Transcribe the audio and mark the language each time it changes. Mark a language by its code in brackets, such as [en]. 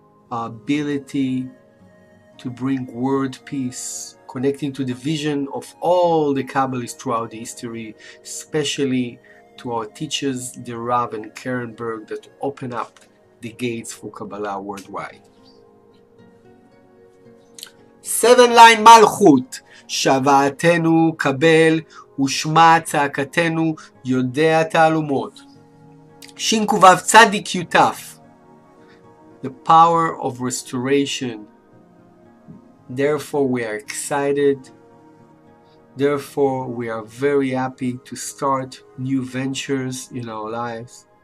[en] Our ability to bring word peace, connecting to the vision of all the Kabbalists throughout the history, especially to our teachers, the Rav and Kernberg, that open up the gates for Kabbalah worldwide. 7-line Malchut, [he] שוועתנו קבל ושמע צעקתנו יודע תעלומות. ש"ו צדיק י"ת, [en] the power of restoration. Therefore we are excited. Therefore we are very happy to start new ventures in our lives.